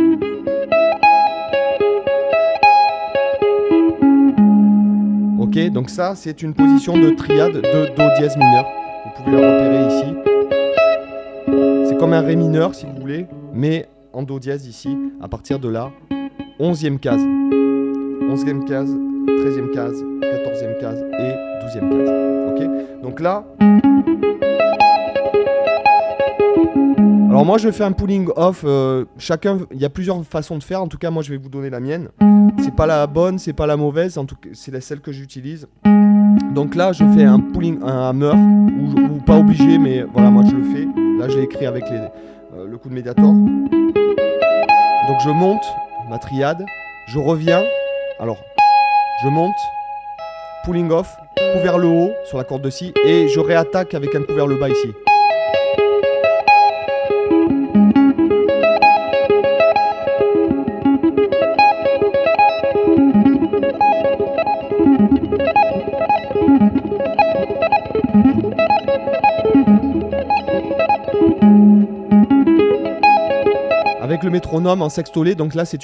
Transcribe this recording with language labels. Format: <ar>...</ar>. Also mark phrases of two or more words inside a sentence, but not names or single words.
<fr>Ok, donc ça c'est une position de triade de Do dièse mineur. Vous pouvez la repérer ici. C'est comme un Ré mineur si vous voulez, mais en Do dièse ici, à partir de la 11e case. 11e case, 13e case, 14e case et 12e case. Ok, donc là... Alors moi je fais un</fr> <en>pulling off,</en> <fr>chacun, il y a plusieurs façons de faire, en tout cas moi je vais vous donner la mienne. C'est pas la bonne, c'est pas la mauvaise, en tout cas c'est celle que j'utilise. Donc là je fais un pulling, un hammer, ou pas obligé mais voilà moi je le fais. Là je l'ai écrit avec le coup de Mediator. Donc je monte ma triade, je reviens, alors je monte,</fr> <en>pulling off,</en> <fr>coup vers le haut sur la corde de Si et je réattaque avec un coup vers le bas ici. Avec le métronome en sextolé, donc là c'est</fr>